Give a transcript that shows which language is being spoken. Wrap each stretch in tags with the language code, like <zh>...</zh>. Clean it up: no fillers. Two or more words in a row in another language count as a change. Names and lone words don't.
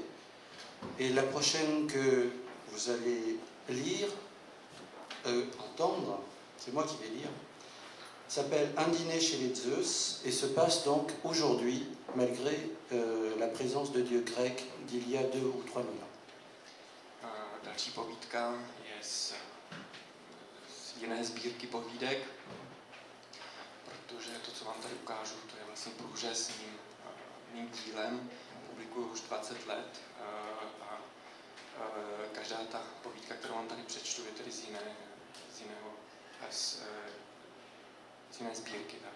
<fr>Et la prochaine que vous allez lire, entendre, c'est moi qui vais lire, s'appelle Un dîner chez les Zeus et se passe donc aujourd'hui, malgré la présence de dieux grecs d'il y a 2 ou 3 000 ans.</fr> <cs>Další povídka je z jiné sbírky povídek, protože to, co vám tady ukážu, to je vlastně průřez mým dílem. Publikuju už 20 let a každá ta povídka, kterou vám tady přečtu, je tedy z jiné sbírky.</cs>